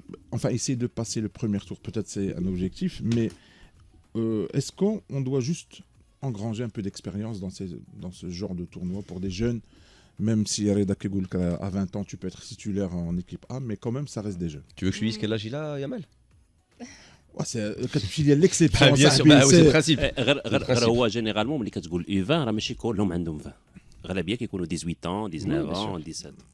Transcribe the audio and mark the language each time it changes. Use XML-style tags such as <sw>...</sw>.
<fr>Enfin, essayer de passer le premier tour, peut-être c'est un objectif, mais est-ce qu'on doit juste engranger un peu d'expérience dans ce genre de tournoi pour des jeunes, même si Reda Kegoul à 20 ans tu peux être titulaire en équipe A, mais quand même ça reste des jeunes. Tu veux que je lui dise quel âge il a, Yamal? C'est l'exception. Bien sûr, c'est le principe.</fr> <ar>هو généralement ملي كتقول U20 راه ماشي كلهم عندهم 20. غالبيه كيكونوا</ar> <fr>18 ans, 19 ans,</fr> <ar>17.</ar>